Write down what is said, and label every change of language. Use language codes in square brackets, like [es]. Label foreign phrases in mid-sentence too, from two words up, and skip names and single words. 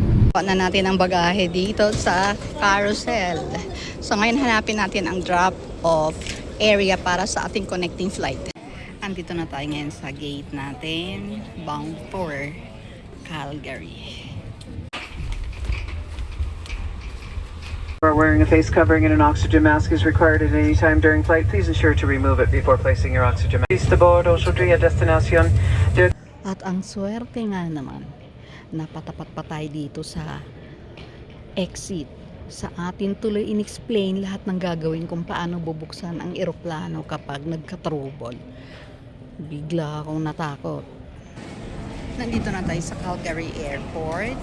[tl] Kuha na natin ang bagahe dito sa carousel. So ngayon hanapin natin ang drop-off area para sa ating connecting flight. Andito na tayo ngayon sa gate natin, [en] bound for Calgary. Wearing a face covering and an oxygen mask is required at any time during flight. Please ensure to remove it before placing your oxygen mask. Please board [fr] aujourd'hui à destination de... [tl] At ang swerte nga naman, napatapat pa tayo dito sa exit. Sa atin tuloy in-explain lahat ng gagawin kung paano bubuksan ang eroplano kapag nagka-trouble. Bigla akong natakot. Nandito na tayo sa Calgary Airport.